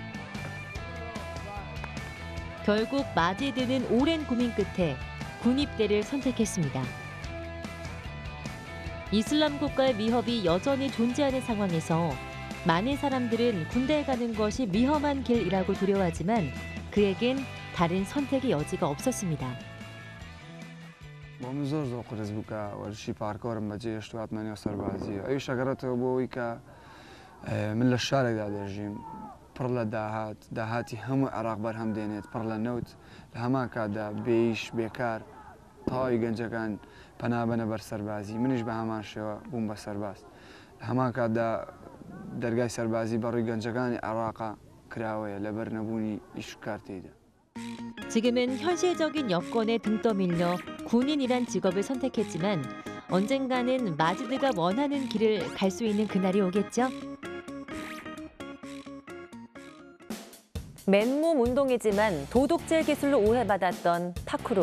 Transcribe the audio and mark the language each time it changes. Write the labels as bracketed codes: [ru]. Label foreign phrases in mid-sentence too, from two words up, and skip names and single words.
[ko] 결국 마지드는 오랜 고민 끝에 군입대를 선택했습니다. 이슬람 국가의 위협이 여전히 존재하는 상황에서 많은 사람들은 군대에 가는 것이 위험한 길이라고 두려워하지만 그에겐 다른 선택의 여지가 없었습니다. [ckb] من زۆر زۆر قرس بوو کە وەرزشی پارکۆرم بەجێ هێشتواتمانە سەربازیە ئەوی شەگەڕێتەوە بۆەوەی کە من لە شارێکدا دەژیم پڕ لە داهاتی هەموو عێراق بەرهەم دێنێت پڕ لە نەوت لە هەمان کاتدا بێئیش بێکار تەواوی گەنجەکان پەنابەنە بەر سەربازی منیش بە هەمان شێوە بووم بە سەرباز لە هەمان کاتدا دەرگای سەربازی بەڕووی گەنجەکانی عێراقا کراوەیە لەبەر نەبوونی ئیش و کار تێیدا. [ko] 지금은 현실적인 여건에 등 떠밀려 군인이란 직업을 선택했지만 언젠가는 마지드가 원하는 길을 갈 수 있는 그날이 오겠죠? 맨몸 운동이지만 도둑질 기술로 오해받았던 파쿠르.